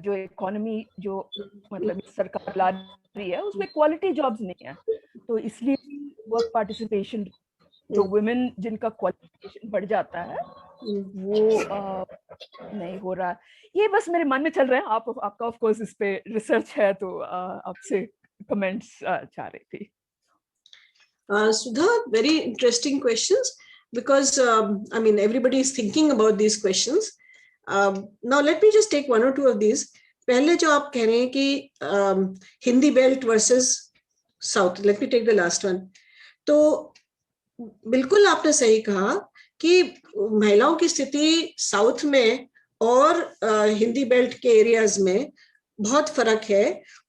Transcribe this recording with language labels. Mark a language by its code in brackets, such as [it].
[hi] जो इकोनॉमी जो मतलब सरकार ला रही है उसमें क्वालिटी जॉब्स नहीं है, तो इसलिए वर्क पार्टिसिपेशन, जो वुमेन जिनका क्वालिफिकेशन बढ़ जाता है वो नहीं हो रहा। ये बस मेरे मन में चल रहे हैं। आपका ऑफ कोर्स इस पे रिसर्च है, तो आपसे कमेंट्स चाह रही थी। [en] Sudha, very interesting questions, because I mean everybody is thinking about these questions. Now let me just take one or two of these. [hi] पहले जो आप कह रहे हैं कि Hindi belt versus south, [en] Let me take the last one. [hi] तो बिल्कुल आपने सही कहा कि महिलाओं की स्थिति साउथ में और हिंदी बेल्ट के एरियाज में बहुत फर्क है।